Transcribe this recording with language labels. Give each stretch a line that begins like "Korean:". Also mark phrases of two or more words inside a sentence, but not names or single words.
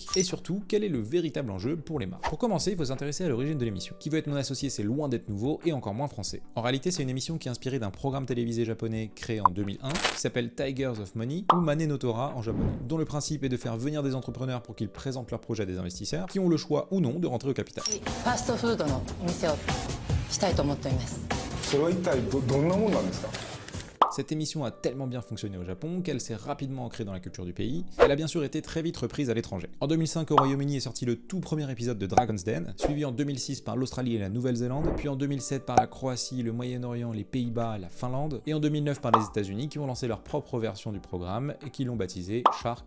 French: Et surtout, quel est le véritable enjeu pour les marques? Pour commencer, il faut s'intéresser à l'origine de l'émission. Qui veut être mon associé, c'est loin d'être nouveau et encore moins français. En réalité, c'est une émission qui est inspirée d'un programme télévisé japonais créé en 2001 qui s'appelle Tigers of Money ou
Japanese: マネーの虎
French: en japonais, dont le principe est de faire venir des entrepreneurs pour qu'ils présentent leurs projets à des investisseurs qui ont le choix ou non de rentrer au capital.
Japanese: ファーストフードのお店をしたいと思っております。それは一体どんなもんなんですか？
French: Cette émission a tellement bien fonctionné au Japon qu'elle s'est rapidement ancrée dans la culture du pays. Elle a bien sûr été très vite reprise à l'étranger. En 2005 au Royaume-Uni est sorti le tout premier épisode de Dragon's Den, suivi en 2006 par l'Australie et la Nouvelle-Zélande, puis en 2007 par la Croatie, le Moyen-Orient, les Pays-Bas, la Finlande, et en 2009 par les États-Unis qui ont lancé leur propre version du programme et qui l'ont baptisé Shark Tank.